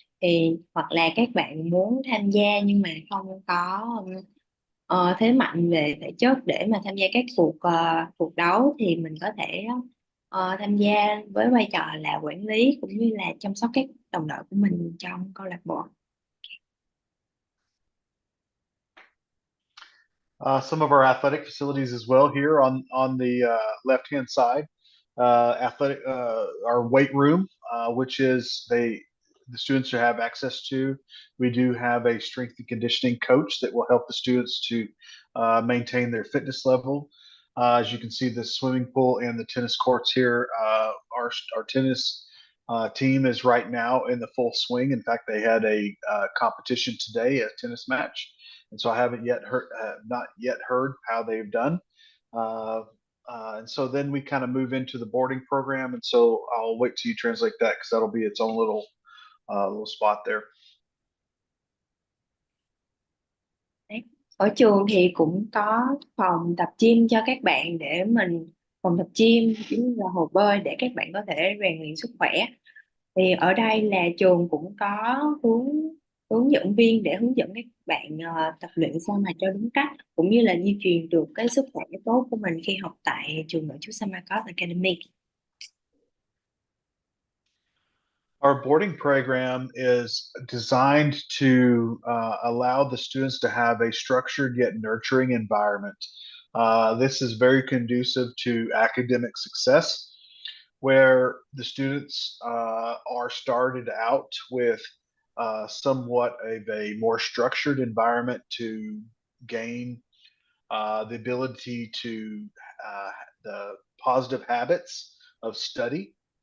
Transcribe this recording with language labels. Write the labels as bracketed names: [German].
[Vietnamese] Thì hoặc là các bạn muốn tham gia nhưng mà không có thế mạnh về thể chất để mà tham gia các cuộc đấu, thì mình có thể tham gia với vai trò là quản lý cũng như là chăm sóc các đồng đội của mình trong câu lạc bộ. [English] Some of our athletic facilities as well here on the left hand side. Our weight room, which is the students who have access to. We do have a strength and conditioning coach that will help the students to maintain their fitness level. As you can see, the swimming pool and the tennis courts here. Our tennis team is right now in the full swing. In fact, they had a competition today, a tennis match, and so I haven't yet heard, not yet heard how they've done. Uh, and so then we kind of move into the boarding program, and so I'll wait till you translate that because that'll be its own little spot there. [Vietnamese] Đấy. Ở trường thì cũng có phòng tập gym cho các bạn để mình phòng tập gym cũng như là hồ bơi để các bạn có thể rèn luyện sức khỏe. Thì ở đây là trường cũng có hướng hướng dẫn viên để hướng dẫn các bạn tập luyện sao mà cho đúng cách cũng như là duy trì được cái sức khỏe tốt của mình khi học tại trường nội trú Samarkand Academy. [English] Our boarding program is designed to allow the students to have a structured yet nurturing environment. This is very conducive to academic success, where the students are started out with somewhat of a more structured environment to gain the ability to the positive habits of study.